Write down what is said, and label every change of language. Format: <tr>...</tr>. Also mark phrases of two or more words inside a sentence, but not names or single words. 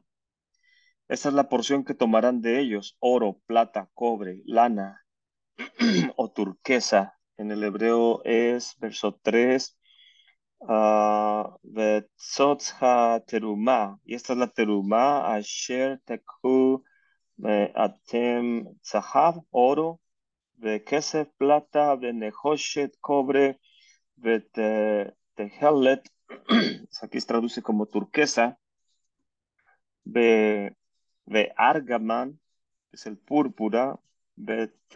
<es>Esta es la porción que tomarán de ellos: oro, plata, cobre, lana o turquesa. En el hebreo es verso 3.</es> <he>וזאת תרומה.</he> <es>Y esta es la terumá.</es> <he>אשר תקחו אתם זהב,</he> <es>oro, de kesef, plata, de nehoshet, cobre, de tehelet, aquí se traduce como turquesa, de argaman, que es el púrpura, de</es>